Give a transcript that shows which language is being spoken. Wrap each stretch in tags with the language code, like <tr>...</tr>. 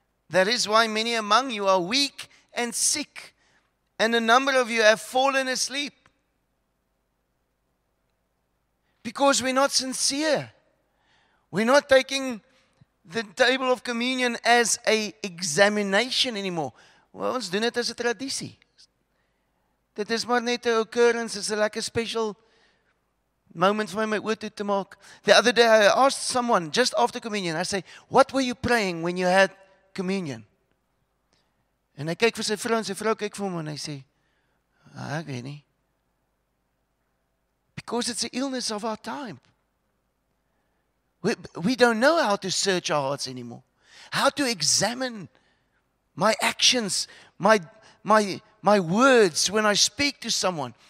<en>That is why many among you are weak and sick, and a number of you have fallen asleep. Because we're not sincere. We're not taking the table of communion as an examination anymore.</en> <af>Well, ons doen dit as 'n tradisie. Dit is maar net 'n occurrence, is 'n lekker special moment vir my oor toe te maak.</af> <en>The other day I asked someone just after communion, I say, "What were you praying when you had communion?"</en> <af>En hy kyk vir sy vrou en sy vrou kyk vir hom en hy sê, "Ek weet nie."</af> <en>Because it's the illness of our time. We don't know how to search our hearts anymore. How to examine my actions, my words when I speak to someone.</en>